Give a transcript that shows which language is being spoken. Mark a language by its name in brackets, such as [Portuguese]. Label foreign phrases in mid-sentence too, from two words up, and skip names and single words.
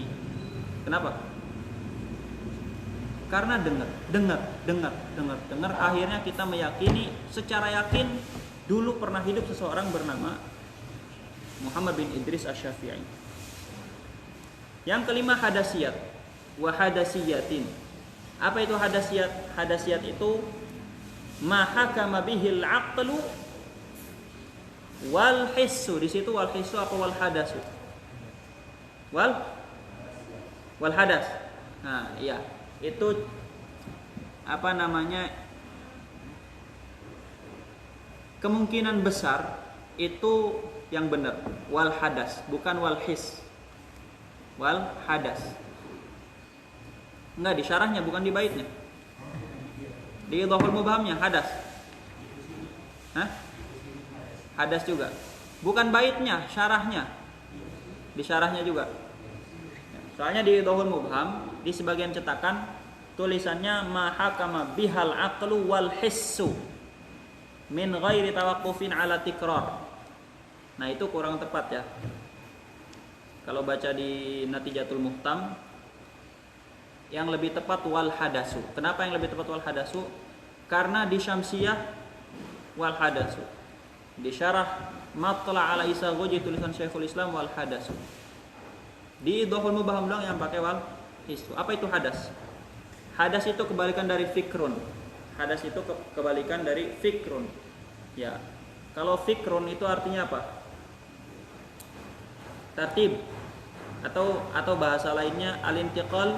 [Indonesian] Kenapa? Karena dengar, akhirnya kita meyakini secara yakin dulu pernah hidup seseorang bernama Muhammad bin Idris Asy-Syafi'i. Yang kelima [Arabic] حدسيات وحدسيات. [Indonesian] Apa itu hadasiyat? Hadasiyat itu [Arabic] ما حكم به العقل والحس. [Indonesian] Di situ [Arabic] والحس [Indonesian] apa [Arabic] والحدس? والحدس. [Indonesian] Nah, iya. Itu kemungkinan besar itu yang benar, [Arabic] والحدس, [Indonesian] bukan [Arabic] والحس. والحدس. [Indonesian] Enggak, di syarahnya bukan di baitnya. Di idhoful mubhamnya hadas. Hadas juga. Bukan baitnya, syarahnya. Di syarahnya juga. Soalnya di idhoful mubham di sebagian cetakan tulisannya [Arabic] ما حكم به العقل والحس من غير توقف على تكرار. [Indonesian] Nah, itu kurang tepat ya. Kalau baca di Natijatul Muhtam, yang lebih tepat [Arabic] والحدس. [Indonesian] Kenapa yang lebih tepat [Arabic] والحدس? [Indonesian] Karena di Syamsiyah [Arabic] والحدس. [Indonesian] Di syarah Matla' ala Isa Ghuji tulisan Syekhul Islam [Arabic] والحدس. [Indonesian] Di Idhoful Mubham doang yang pakai [Arabic] والحس. [Indonesian] Apa itu hadas? Hadas itu kebalikan dari fikrun. Hadas itu kebalikan dari fikrun. Ya. Kalau fikrun itu artinya apa? Tertib atau bahasa lainnya al-intiqal.